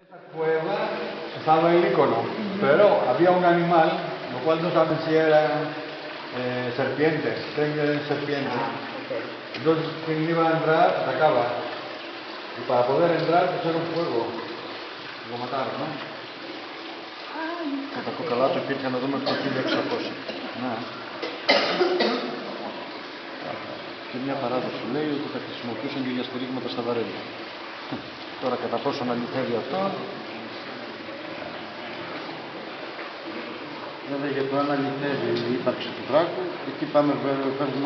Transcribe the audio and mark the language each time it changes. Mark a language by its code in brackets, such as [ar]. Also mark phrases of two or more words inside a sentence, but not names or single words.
[es] Cueva estaba el icono, pero había un animal, lo cual no saben si eran serpientes, serpientes. Entonces, quien iba a entrar atacaba. Y para poder entrar, pusieron fuego. Lo mataron, ¿no? [el] Κατά το καλά του υπήρχαν εδώ μέχρι το 1600. Ναι. Και μια παράδοση λέει ότι τα χρησιμοποιούσαν και για στηρίγματα στα βαρέλια. Τώρα κατά πόσο αληθεύει αυτό, βέβαια για το αν αληθεύει η ύπαρξη του δράκου, εκεί πάμε παίρνουμε